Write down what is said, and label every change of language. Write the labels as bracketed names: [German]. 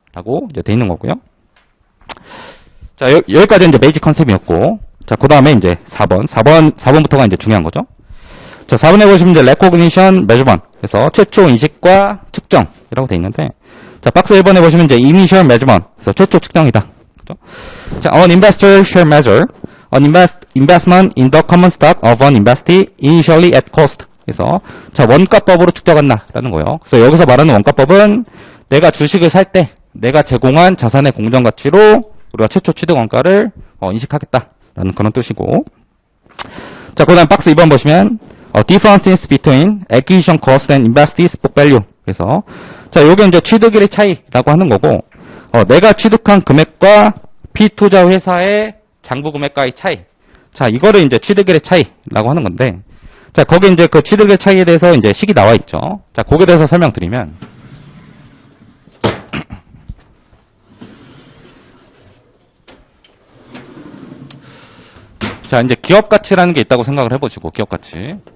[Korean] 라고 이제 돼 있는 거고요. 자, 여기까지 이제 베이직 컨셉이었고, 자, 그 다음에 이제 4번부터가 이제 중요한 거죠. 자, 4번에 보시면 이제 [English] recognition measurement. [Korean] 그래서 최초 인식과 측정이라고 돼 있는데, 자, 박스 1번에 보시면 이제 [English] initial measurement. [Korean] 그래서 최초 측정이다. 그죠? [English] 자, an investor shall measure an investment in the common stock of an investee initially at cost [Korean] 그래서 자, 원가법으로 축적한다라는 거예요. 그래서 여기서 말하는 원가법은 내가 주식을 살 때 내가 제공한 자산의 공정 가치로 우리가 최초 취득 원가를 인식하겠다라는 그런 뜻이고. 자, 그다음 박스 2번 보시면 [English] differences between acquisition cost and invested book value. [Korean] 그래서 자, 요게 이제 취득일의 차이라고 하는 거고, 내가 취득한 금액과 피투자 회사의 장부 금액과의 차이. 자, 이거를 이제 취득일의 차이라고 하는 건데, 자, 거기 이제 그 취득일 차이에 대해서 이제 식이 나와 있죠. 자, 거기에 대해서 설명드리면, 자, 이제 기업 가치라는 게 있다고 생각을 해보시고, 기업 가치.